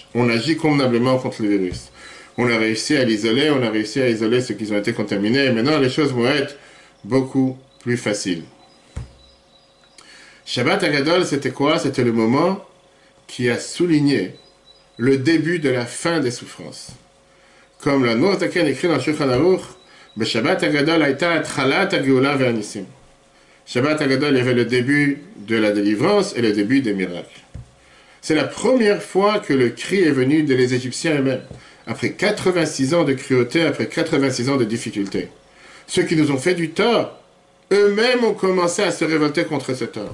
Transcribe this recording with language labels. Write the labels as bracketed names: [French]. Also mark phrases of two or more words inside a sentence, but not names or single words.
[French] On agit convenablement contre le virus. On a réussi à l'isoler, on a réussi à isoler ceux qui ont été contaminés, et maintenant les choses vont être beaucoup plus faciles. » Shabbat Hagadol, c'était quoi? C'était le moment qui a souligné le début de la fin des souffrances. Comme la Nour Zaken écrit dans le Shulchan Aruch, [Hebrew] שבת הגדול הייתה התחלת הגאולה והניסים. [French] Shabbat Hagadol, il y avait le début de la délivrance et le début des miracles. C'est la première fois que le cri est venu des Égyptiens eux-mêmes, après 86 ans de cruauté, après 86 ans de difficultés. Ceux qui nous ont fait du tort, eux-mêmes ont commencé à se révolter contre ce tort.